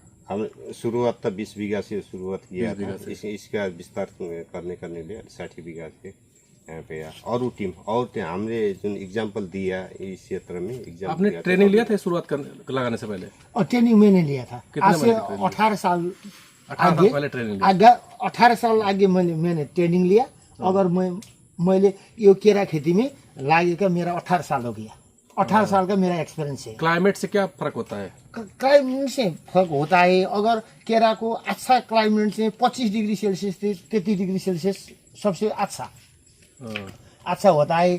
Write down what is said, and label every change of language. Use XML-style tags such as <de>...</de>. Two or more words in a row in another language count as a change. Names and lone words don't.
<hi>हम शुरुआत तो 20 बीघा से शुरुआत किया था। इसका विस्तार करने लिए 60 बीघा से यहाँ पे और टीम और हमने जो एग्जाम्पल दिया इस क्षेत्र में एग्जाम आपने ट्रेनिंग लिया था शुरुआत करने लगाने से पहले? और ट्रेनिंग मैंने लिया था आज से 18 साल 18 साल पहले ट्रेनिंग लिया। आगे 18 साल आगे मैंने ट्रेनिंग लिया।</hi> <ne>अगर मैले यो केरा खेती में लागेका मेरा 18 साल</ne> <hi>हो गया। 18 साल का मेरा एक्सपीरियंस है। क्लाइमेट से क्या फर्क होता है? क्लाइमेट से फर्क होता है। अगर केरा को अच्छा क्लाइमेट से 25</hi> <en>degree Celsius</en> <hi>से 33</hi> <en>degree Celsius</en> <hi>सबसे अच्छा होता है।</hi>